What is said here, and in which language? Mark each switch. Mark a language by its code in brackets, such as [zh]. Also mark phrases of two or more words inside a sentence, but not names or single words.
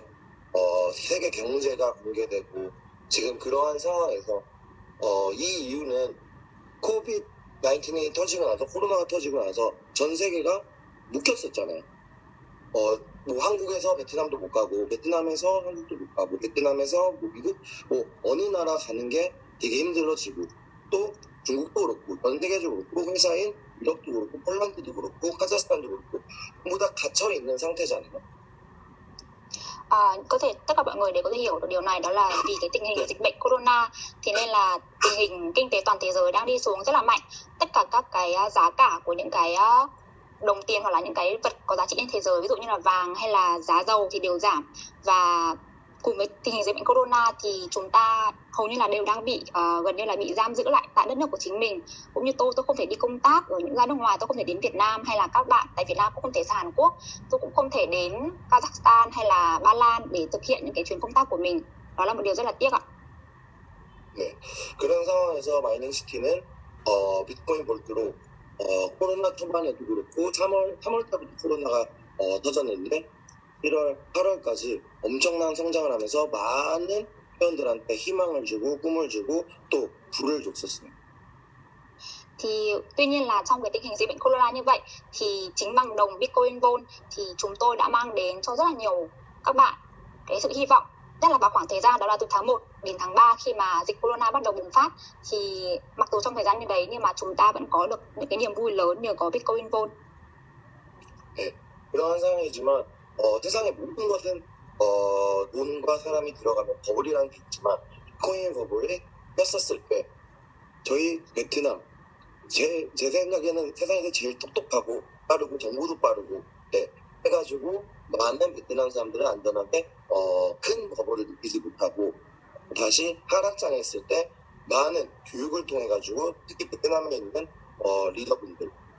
[ko] 세계 경제가 붕괴되고 지금 그러한 상황에서 이 이유는 코비드 19이 터지고 나서 코로나가 터지고 나서 전 세계가 묶였었잖아요. 뭐 한국에서 베트남도 못 가고 베트남에서 한국도 못 가고 베트남에서 뭐 미국 뭐 어느 나라 가는 게 되게 힘들어지고 또 중국도 그렇고 전 세계적으로 그렇고 회사인 유럽도 그렇고 폴란드도 그렇고 카자흐스탄도 그렇고 전부 다 갇혀 있는 상태잖아요. [vi] Có thể tất cả mọi người đều có thể hiểu được điều này, đó là vì cái tình hình dịch bệnh corona thì nên là tình hình kinh tế toàn thế giới đang đi xuống rất là mạnh. Tất cả các cái giá cả của những cái đồng tiền hoặc là những cái vật có giá trị trên thế giới, ví dụ như là vàng hay là giá dầu thì đều giảm, và cùng với tình hình dịch bệnh corona thì chúng ta hầu như là đều đang bị gần như là bị giam giữ lại tại đất nước của chính mình. Cũng như tôi không thể đi công tác ở những ra nước ngoài, tôi không thể đến Việt Nam, hay là các bạn tại Việt Nam cũng không thể sang Hàn Quốc, tôi cũng không thể đến Kazakhstan hay là Ba Lan để thực hiện những cái chuyến công tác của mình. Đó là một điều rất là tiếc ạ. [ko] 네, 그런 상황에서 마이닝 시티는 비트코인 볼트로 코로나 초반에도 그렇고 3월 달부터 코로나가 터졌는데 1월, 8월까지 엄청난 성장을 하면서 많은 회원들한테 희망을 주고 꿈을 주고 또 불을 줬었어요. [vi] Thì tuy nhiên là trong cái tình hình dịch bệnh corona như vậy thì chính bằng đồng Bitcoin Volt thì chúng tôi đã mang đến cho rất là nhiều các bạn cái sự hy vọng nhất là vào khoảng thời gian đó là từ tháng 1 đến tháng 3 khi mà dịch corona bắt đầu bùng phát. Thì mặc dù trong thời gian như đấy nhưng mà chúng ta vẫn có được những cái niềm vui lớn nhờ có Bitcoin Vault. [ko] 네, 그러한 상황이지만 세상의 모든 것은 돈과 사람이 들어가면 버블이라는 게 있지만 비트코인 버블이 꼈었을 때 저희 베트남 제 생각에는 세상에서 제일 똑똑하고 빠르고 정보도 빠르고 네, 해가지고 많은 베트남 사람들은 안전하게 큰 버블을 느끼지 못하고 다시 하락장했을 때 많은 교육을 통해 가지고 특히 베트남에 있는 리더분들